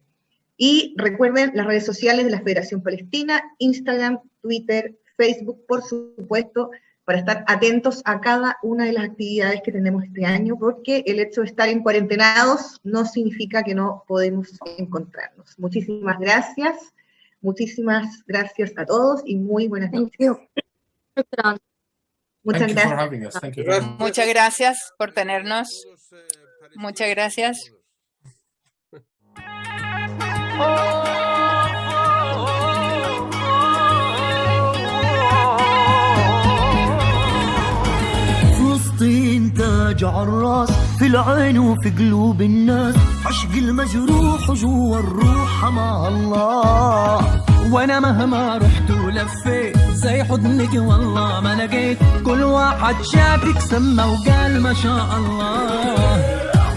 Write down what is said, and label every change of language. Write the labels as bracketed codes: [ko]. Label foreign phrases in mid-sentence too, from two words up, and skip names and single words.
[es] Y recuerden las redes sociales de la Federación Palestina, Instagram, Twitter, Facebook, por supuesto, para estar atentos a cada una de las actividades que tenemos este año, porque el hecho de estar en cuarentenados no significa que no podemos encontrarnos. Muchísimas gracias a todos y muy buenas noches. Muchas gracias. Muchas gracias por tenernos. Muchas gracias. [ar] فلسطين تاج عالراس في العين وفي قلوب الناس عشق المجروح جوا الروح مع الله وانا مهما رحت ولفيت زي حضنك والله ما لقيت كل واحد شافك سمى وقال ما شاء الله